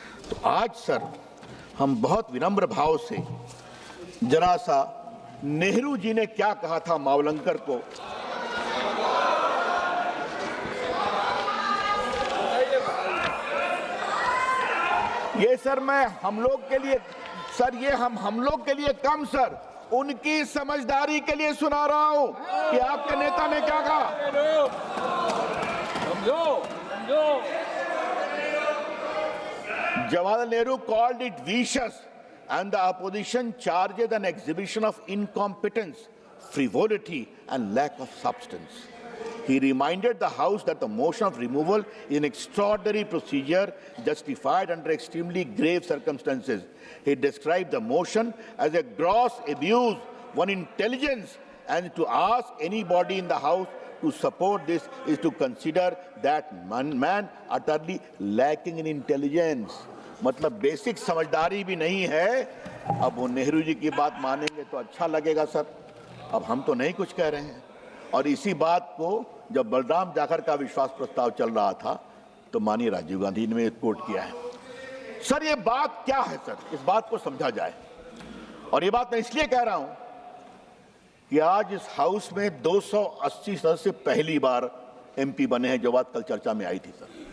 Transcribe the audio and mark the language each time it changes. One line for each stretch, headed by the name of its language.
Hindi: तो आज सर हम बहुत विनम्र भाव से जरा सा नेहरू जी ने क्या कहा था मावलंकर को, ये सर मैं हम लोग के लिए सर, ये हम लोग के लिए कम सर, उनकी समझदारी के लिए सुना रहा हूं कि आपके नेता ने क्या कहा। समझो समझो।
English: Jawaharlal Nehru called it vicious and the opposition charged an exhibition of incompetence, frivolity and lack of substance. He reminded the House that the motion of removal is an extraordinary procedure justified under extremely grave circumstances. He described the motion as a gross abuse of intelligence, and to ask anybody in the House to support this is to consider that man utterly lacking in intelligence.
Hindi: मतलब basic समझदारी भी नहीं है। अब वो नेहरू जी की बात मानेंगे तो अच्छा लगेगा सर, अब हम तो नहीं कुछ कह रहे हैं। और इसी बात को जब बलराम जाखड़ का विश्वास प्रस्ताव चल रहा था तो माननीय राजीव गांधी ने कोट किया है। सर ये बात क्या है सर, इस बात को समझा जाए। और ये बात मैं इसलिए कह रहा हूं कि आज इस हाउस में 280 सदस्य पहली बार एमपी बने हैं, जो बात कल चर्चा में आई थी सर।